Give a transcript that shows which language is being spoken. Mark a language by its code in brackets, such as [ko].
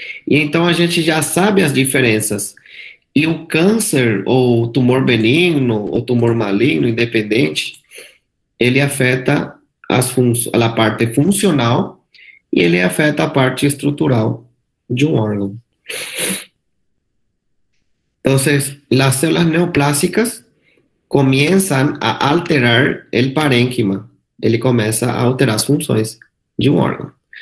[pt] E então a gente já sabe as diferenças. E o câncer, ou tumor benigno, ou tumor maligno, independente, ele afeta a parte funcional e ele afeta a parte estrutural de um órgão. [es] Entonces, las células neoplásicas comienzan a alterar el parénquima. [pt] Ele começa a alterar as funções de um órgão.